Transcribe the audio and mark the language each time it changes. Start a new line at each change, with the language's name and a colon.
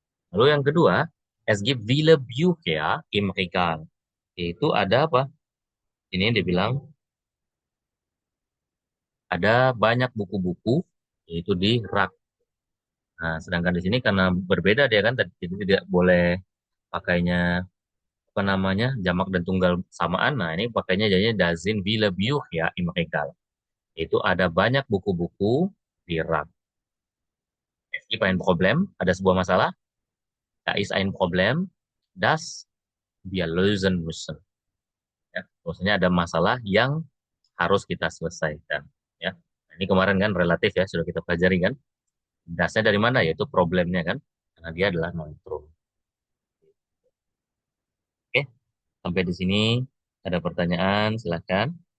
Indonesian: Lalu yang kedua,
German: es gibt viele Bücher im Regal.
Indonesian: Itu ada apa? Ini dia bilang ada banyak buku-buku yaitu di rak. Nah, sedangkan di sini karena berbeda dia kan tadi jadi tidak boleh pakainya apa namanya jamak dan tunggal samaan. Nah, ini pakainya jadinya
German: dazin viele Bücher im Regal.
Indonesian: Itu ada banyak buku-buku di rak.
German: Es gibt ein Problem,
Indonesian: ada sebuah masalah.
German: Da ist ein Problem, das wir lösen müssen.
Indonesian: Ya, maksudnya ada masalah yang harus kita selesaikan. Ya, nah, ini kemarin kan relatif ya sudah kita pelajari kan. Dasnya dari mana? Yaitu problemnya kan, karena dia adalah nontrum. Oke, sampai di sini ada pertanyaan, silakan.